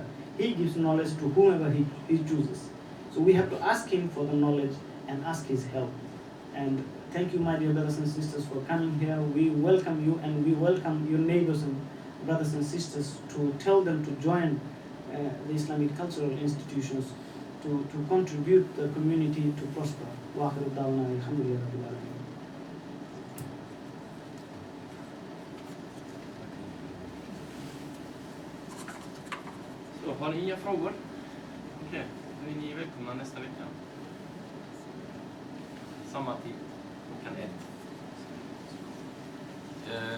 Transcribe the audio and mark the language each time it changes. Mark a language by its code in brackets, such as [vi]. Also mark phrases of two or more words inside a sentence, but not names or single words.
[en] He gives knowledge to whomever he chooses. So we have to ask Him for the knowledge and ask His help. And thank you, my dear brothers and sisters, for coming here. We welcome you, and we welcome your neighbors and brothers and sisters to tell them to join the Islamic cultural institutions to contribute the community to prosper. [ar] وآخر دعوانا الحمد لله رب العالمين. [sv] Så har ni inga frågor? Okej, då är ni välkomna nästa vecka. Samma tid, klockan 1.